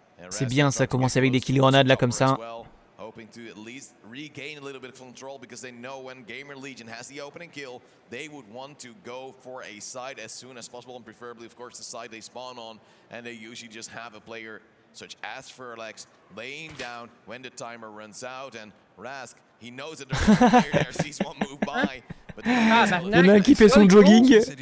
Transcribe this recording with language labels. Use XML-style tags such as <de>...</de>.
<fr>C'est bien, ça commence avec des kill grenades là comme ça.</fr> <en>Hoping to at least regain a little bit of control because they know when GamerLegion has the opening kill, they would want to go for a side as soon as possible and preferably, of course, the side they spawn on. And they usually just have a player such as Furlex laying down when the timer runs out. And Rask, he knows that there's a player there, sees one move by. But</en> <fr>il y en a un qui fait son jogging.</fr>